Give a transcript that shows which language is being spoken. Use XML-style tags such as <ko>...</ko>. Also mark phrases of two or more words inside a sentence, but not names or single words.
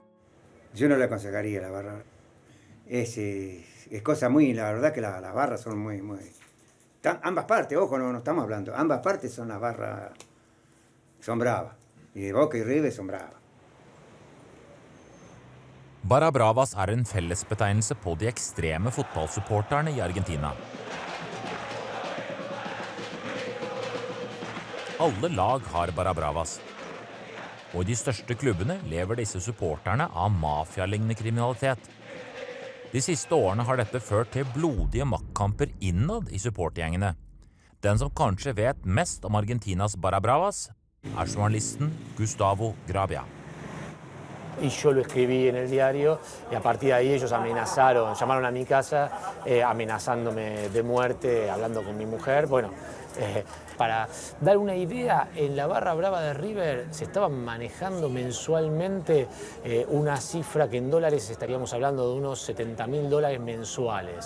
<es>Yo no le aconsejaría la barra. Es cosa muy, la verdad que las barras son muy... ambas partes, ojo, no estamos hablando, ambas partes son las barras, son bravas. Y Boca y River son bravas.</es> <no>Barra Bravas en fellesbetegnelse på de ekstreme fotballsupporterne i Argentina. Alle lag har Barra Bravas. Og i de største klubbene lever disse supporterne av mafialignende kriminalitet. De siste årene har dette ført til blodige maktkamper innad i supportgjengene. Den som kanskje vet mest om Argentinas Barra Bravas, journalisten Gustavo Gravia.</no> <es>Y yo lo escribí en el diario y a partir de ahí ellos amenazaron, llamaron a mi casa amenazándome de muerte, hablando con mi mujer. Bueno, para dar una idea, en la Barra Brava de River se estaban manejando mensualmente una cifra que en dólares estaríamos hablando de unos $70.000 mensuales.</es>